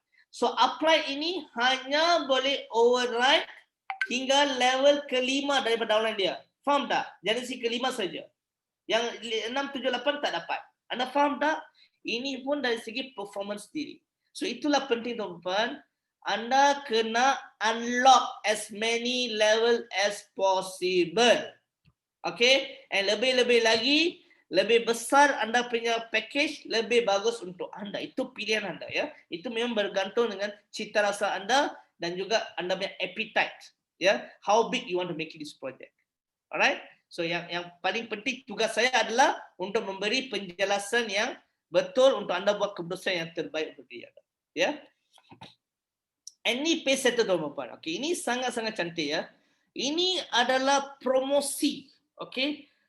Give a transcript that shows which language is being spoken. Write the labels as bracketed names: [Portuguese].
[Malay] So apply ini hanya boleh override hingga level ke-5 daripada downline dia. Faham tak? Generasi ke-5 saja. Yang 6, 7, 8 tak dapat. Anda faham tak? Ini pun dari segi performance diri. So itulah penting tuan-tuan. Anda kena unlock [English] as many level as possible. [Malay] Okay? And lebih-lebih lagi, lebih besar anda punya package, lebih bagus untuk anda. Itu pilihan anda ya. Itu memang bergantung dengan cita rasa anda dan juga anda punya appetite. [English] Ya, how big you want to make this project. Alright? [Malay] So yang paling penting tugas saya adalah untuk memberi penjelasan yang betul untuk anda buat keputusan yang terbaik untuk diri anda. Ya. Ini pay setter tuan-tuan. Okey, ini sangat-sangat cantik ya. Ini adalah promosi. Okey.